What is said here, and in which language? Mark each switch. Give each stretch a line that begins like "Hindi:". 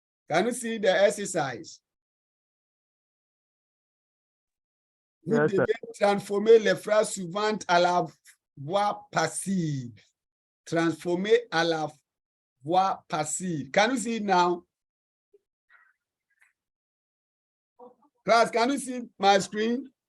English: Can you see the exercise?
French: Vous
English: Yes, sir.
French: devez transformer les phrases suivantes à la voix passive. Transformer à la voix passive.
English: Can you see it now? Class, can you see my screen?